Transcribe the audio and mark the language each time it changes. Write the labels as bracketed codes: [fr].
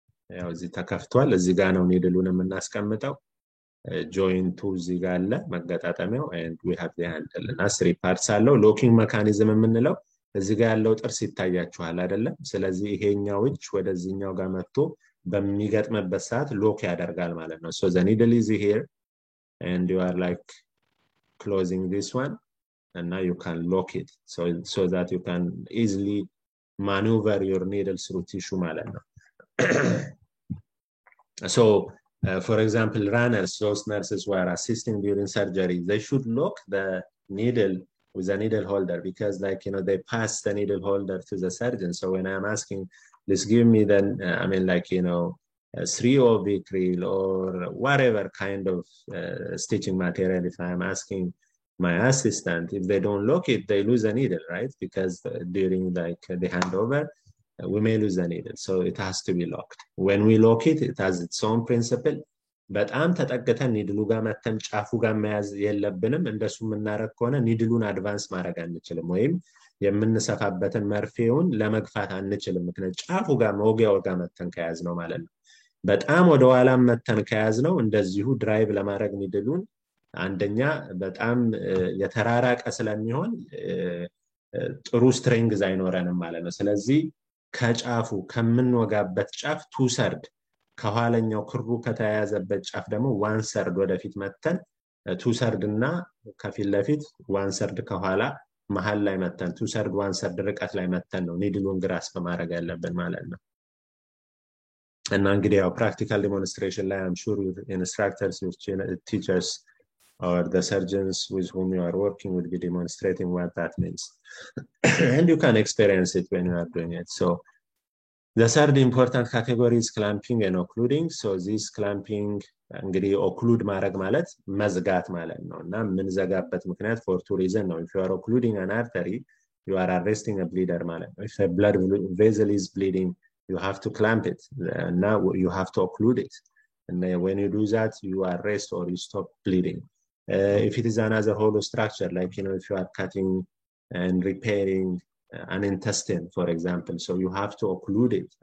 [am] ያው እዚህ ተከፍቷል። እዚህ ጋር ነው ኒድሉን የምናስቀምጠው። joint እዚህ ጋር አለ መገጣጠሚያው [en] and we have the handle [am] እና 3 parts አለው። ሎኪንግ ሜካኒዝም የምንለው እዚህ ጋር ያለው ጥርስ ይታያችኋል አይደለም? ስለዚህ ይሄኛው እጅ ወደዚህኛው ጋር መጥቶ በሚገጥምበት ሰዓት ሎክ ያደርጋል ማለት ነው። [en] so the needle is here and you are like closing this one and now you can lock it so that you can easily maneuver your needle through tissue [am] ማለት ነው። [en] So for example, runners, those nurses who are assisting during surgery, they should lock the needle with a needle holder because, like, you know, they pass the needle holder to the surgeon. So when I'm asking, please give me the, I mean, like, you know, 3O vicryl or whatever kind of stitching material, if I'm asking my assistant, if they don't lock it, they lose a needle, right? Because during like the handover, we may lose the needle. So it has to be locked. When we lock it, it has its own principle. [am] በጣም ተጠግተን ኒድሉ ጋር መተን ጫፉ ጋር መያዝ የለብንም። እንደሱ የምናረግ ከሆነ ኒድሉን አድቫንስ ማድረግ አንችልም ወይም የምንሰፋበትን መርፌውን ለመግፋት አንችልም። ምክንያቱም ጫፉ ጋር መወጊያው ጋር መተን ከያዝ ነው ማለት ነው። በጣም ወደ ኋላ መተን ከያዝ ነው እንደዚሁ ድራይቭ ለማድረግ ኒድሉን አንደኛ በጣም የተራራቀ ስለሚሆን ጥሩ ስትሬንግዝ አይኖረንም ማለት ነው። ስለዚህ ከጫፉ ከምንወጋበት ጫፍ 2/3 ከኋለኛው ክሩ ከተያያዘበት ጫፍ ደግሞ 1/3 ወደፊት መተን 2/3 እና ከፊት ለፊት 1/3 ከኋላ መሃል ላይ መተን 2/3 1/3 ርቀት ላይ መተን ነው ኒድሉን ግራስፕ ማድረግ ያለብን ማለት ነው። እና እንግዲህ ያው ፕራክቲካል ዲሞንስትሬሽን ላይ [en] I'm sure with instructors, with teachers or the surgeons with whom you are working will be demonstrating what that means. And you can experience it when you are doing it. So the third important category is clamping and occluding. So this clamping [am] እንግዲህ occlude ማድረግ ማለት መዝጋት ማለት ነው እና የምንዘጋበት ምክንያት [en] for 2 reasons [am] ነው. [en] If you are occluding an artery, you are arresting a bleeder [am] ማለት ነው. [en] If a blood vessel is bleeding, you have to clamp it. Now you have to occlude it. And when you do that, you arrest or you stop bleeding. If it is another hollow structure, like, you know, if you are cutting and repairing an intestine, for example, so you have to occlude it.